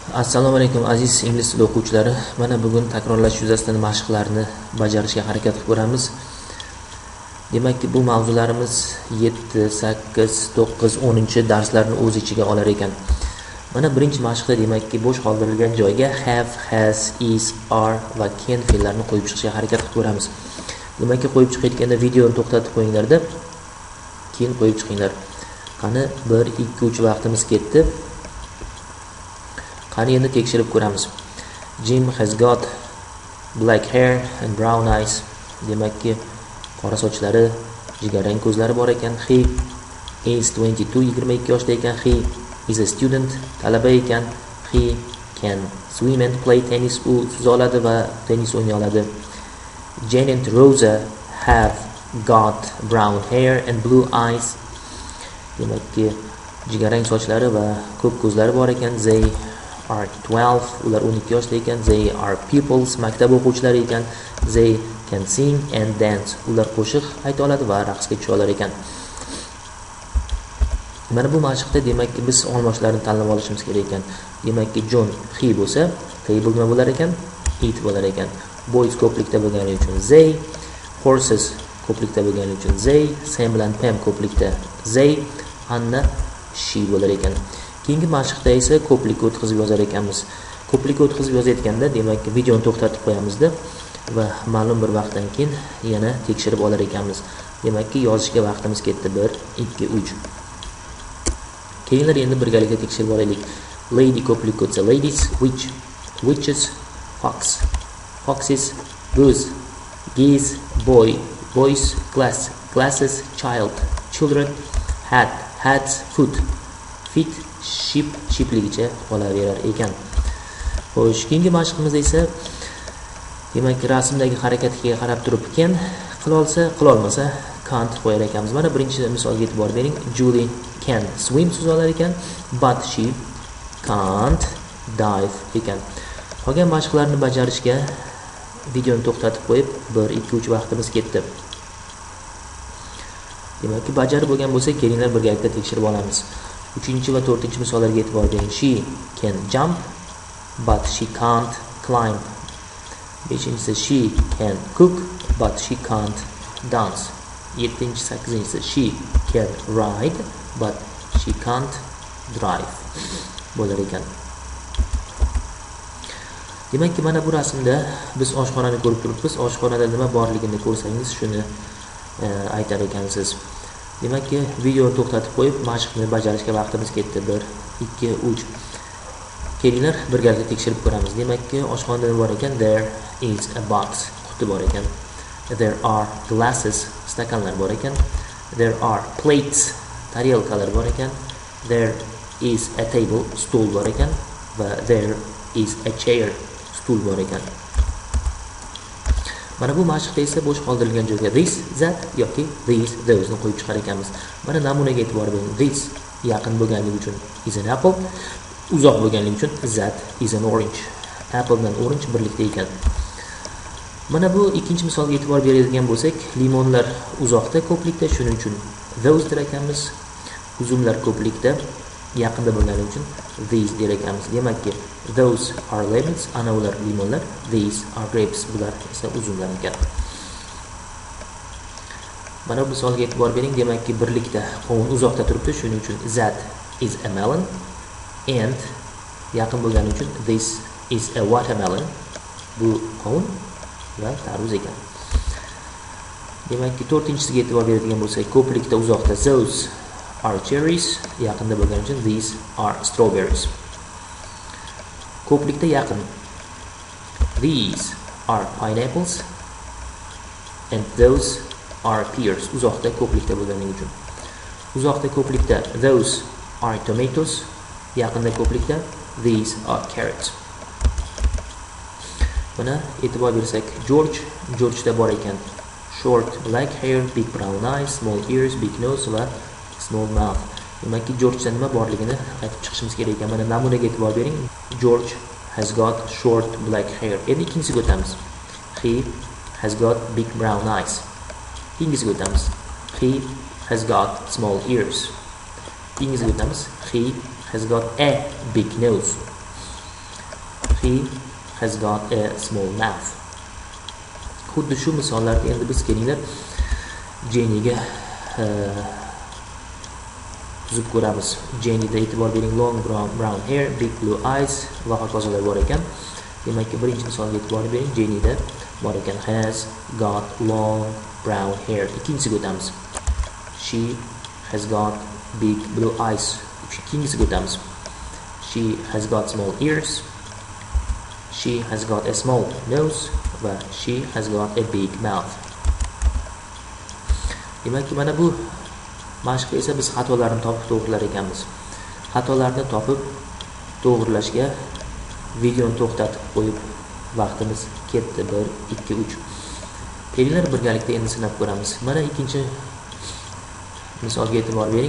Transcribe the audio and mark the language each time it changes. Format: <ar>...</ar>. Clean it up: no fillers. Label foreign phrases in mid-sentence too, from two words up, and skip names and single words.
<uz>Assalomu alaykum aziz ingliz tili o'quvchilari. Mana bugun takrorlash yuzasidan mashqlarni bajarishga harakat qilib ko'ramiz. Demakki, bu mavzularimiz 7, 8, 9, 10-darslarni o'z ichiga olar ekan. Mana birinchi mashqda demakki, bo'sh qoldirilgan joyga have, has, is, are va can fe'llarini qo'yib chiqishga harakat qilib ko'ramiz. Demakki, qo'yib chiqayotganda videoni to'xtatib qo'yinglar-da, keyin qo'yib chiqinglar. Qani 1, 2, 3 vaqtimiz ketdi. Qani endi tekshirib ko'ramiz.</uz> <en>Jim has got black hair and brown eyes.</en> <uz>Demakki, qora sochlari, jigarrang ko'zlari bor ekan.</uz> <en>He is</en> <uz>22 yoshda ekan.</uz> <en>He is a student,</en> <uz>talaba ekan.</uz> <en>He can swim and play tennis.</en> <uz>U suza oladi va tennis o'ynay oladi.</uz> <en>Jane and Rosa have got brown hair and blue eyes.</en> <uz>Demakki, jigarrang sochlari va ko'k ko'zlari bor ekan.</uz> <en>They are 12,</en> <uz>ular 12 yoshda ekan.</uz> <en>They are pupils,</en> <uz>maktab o'quvchilari ekan.</uz> <en>They can sing and dance,</en> <uz>ular qo'shiq ayta oladi va raqsga tusha olar ekan. Mana bu mashqda demakki biz olmoshlarni tanlab olishimiz kerak ekan. Demakki John he bo'lsa, table nima bo'lar ekan? It bo'lar ekan. Boys ko'plikda bo'lgani uchun they, horses ko'plikda bo'lgani uchun they, Sam bilan Pam ko'plikda they, Anna she bo'lar ekan. Keyingi mashqda esa ko'plikka o'tkazib yozar ekanmiz. Ko'plikka o'tkazib yozayotganda demakki videoni to'xtatib qo'yamizda va ma'lum bir vaqtdan keyin yana tekshirib olar ekanmiz. Demakki yozishga vaqtimiz ketdi. 1, 2, 3. Keyinlar endi birgalikda tekshirib olaylik. Lady ko'plikka o'tsa ladies, witch, witches, fox, foxes, goose, geese, boy, boys, glass, glasses, child, children, hat, hats, foot, feet, sheep, sheepligicha qolaverar ekan. Xo'sh, keyingi mashqimizda esa demakki rasmdagi harakatga qarab turib can qila olsa, qila olmasa can't qo'yar ekanmiz. Mana birinchi misolga e'tibor bering. Julie</uz> <en>can swim</en> <uz>suza olar ekan,</uz> <en>but she can't dive ekan.</en> <uz>Qolgan mashqlarni bajarishga videoni to'xtatib qo'yib 1, 2, 3 vaqtimiz ketdi. Demakki bajarib bo'lgan bo'lsa, kelinglar birgalikda tekshirib olamiz. 3 va 4 misollarga e'tibor bering.</uz> <en>She can jump, but she can't climb. 5-si she can cook, but she can't dance. 7-chi, 8-si she can ride, but she can't drive</en> <uz>bo'lar ekan. Demakki mana bu rasmda biz oshxonani ko'rib turibmiz. Oshxonada nima borligini ko'rsangiz shuni aytar ekansiz. Demakki videoni to'xtatib qo'yib mashqni bajarishga vaqtimiz ketdi. 1, 2, 3. Kelinglar birgalikda tekshirib ko'ramiz. Demakki oshxonada nima bor ekan?</uz> <en>There is a box,</en> <uz>quti bor ekan.</uz> <en>There are glasses,</en> <uz>stakanlar bor ekan.</uz> <en>There are plates,</en> <uz>tarelkalar bor ekan.</uz> <en>There is a table,</en> <uz>stol bor ekan va</uz> <en>there is a chair,</en> <uz>stul bor ekan. Mana bu mashqda esa bo'sh qoldirilgan joyga this, that yoki these, those ni qo'yib chiqar ekanmiz. Mana namunaga e'tibor bering. This yaqin bo'lganligi uchun</uz> <en>is an apple,</en> <uz>uzoq bo'lganligi uchun</uz> <en>that is an orange.</en> <uz>Apple bilan orange birlikda ekan. Mana bu ikkinchi misolga e'tibor beradigan bo'lsak, limonlar uzoqda ko'plikda, shuning uchun those der ekanmiz. Uzumlar ko'plikda, yaqinda bo'lgani uchun these der ekanmiz.</uz> <en>Demakki those are lemons,</en> <uz>ana ular limonlar,</uz> <en>these are grapes,</en> <uz>bular esa uzumlar ekan. Mana bu misolga e'tibor bering. Demakki birlikda qovun uzoqda turibdi, shuning uchun</uz> <en>that is a melon and</en> <uz>yaqin bo'lgani uchun</uz> <en>this is a watermelon.</en> <uz>Bu qovun va tarvuz ekan. Demakki 4-chisiga e'tibor beradigan bo'lsak, ko'plikda uzoqda</uz> <en>those are cherries,</en> <uz>yaqinda bo'lgani uchun</uz> <en>these are strawberries.</en> <uz>Ko'plikda yaqin</uz> <en>these are pineapples and those are pears.</en> <uz>Uzoqda ko'plikda bo'lganligi uchun. Uzoqda ko'plikda</uz> <en>those are tomatoes,</en> <uz>yaqinda ko'plikda</uz> <en>these are carrots.</en> <uz>Mana e'tibor bersak, George'da bor ekan.</uz> <en>Short black hair, big brown eyes, small ears, big nose va small mouth.</en> <uz>Demakki George'da nima borligini aytib chiqishimiz kerak ekan. Mana namunaga e'tibor bering.</uz> <en>George has got short black hair.</en> <uz>Endi ikkinchisiga o'tamiz.</uz> <en>He has got big brown eyes.</en> <uz>Ikkinchisiga o'tamiz.</uz> <en>He has got small ears.</en> <uz>Ikkinchisiga o'tamiz.</uz> <en>He has got a big nose. he has got a small mouth.</en> <uz>Xuddi shu misollarda endi biz kelinglar Jennyga tuzib ko'ramiz. Jennyda e'tibor bering,</uz> <en>long brown hair, big blue eyes va</en> <uz>hokazolar bor ekan. Demakki birinchi misolga e'tibor bering, Jennyda bor ekan</uz> <en>has got long brown hair.</en> <uz>Ikkinchisiga o'tamiz.</uz> <en>She has got big blue eyes.</en> <uz>Ikkinchisiga o'tamiz.</uz> <en>She has got small ears. She has got a small nose va she has got a big mouth.</en> <uz>Demakki mana bu mashqda esa biz xatolarni topib to'g'rilar ekanmiz. Xatolarni topib to'g'rilashga videoni to'xtatib qo'yib vaqtimiz ketdi. 1 2 3. Kelinglar birgalikda endi sinab ko'ramiz. Mana ikkinchi misolga e'tibor bering.</uz>